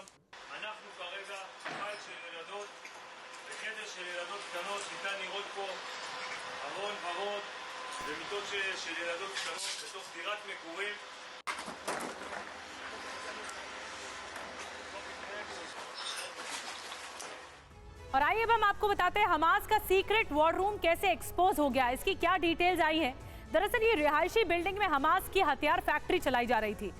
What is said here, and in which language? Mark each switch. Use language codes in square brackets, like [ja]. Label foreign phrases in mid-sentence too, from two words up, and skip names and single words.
[he] אנחנו כרגע בית של ילדות, בחדר של ילדות קטנות, ניתן לראות פה ארון ורוד ומיטות של ילדות קטנות בתוך דירת מגורים. [hi] और आइए अब हम आपको बताते हैं हमास का [en] secret war room [hi] कैसे एक्सपोज हो गया, इसकी क्या डिटेल्स आई है। दरअसल ये रिहायशी बिल्डिंग में हमास की हथियार फैक्ट्री चलाई जा रही थी।